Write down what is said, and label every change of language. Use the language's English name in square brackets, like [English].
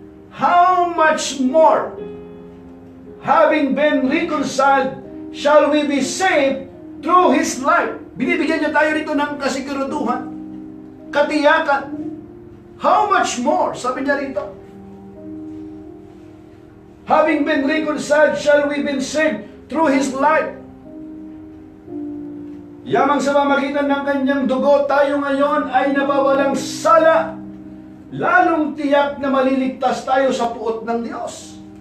[English] How much more, having been reconciled, shall we be saved through His life? [Filipino] Binibigyan niya tayo rito ng kasiguraduhan, katiyakan. [English] How much more, [Filipino] sabi niya rito, [English] having been reconciled, shall we be saved through His life? [Filipino] Yamang sa pamagitan ng kanyang dugo, tayo ngayon ay nabawalang sala. Lalong tiyak na maliligtas tayo sa puot ng Diyos.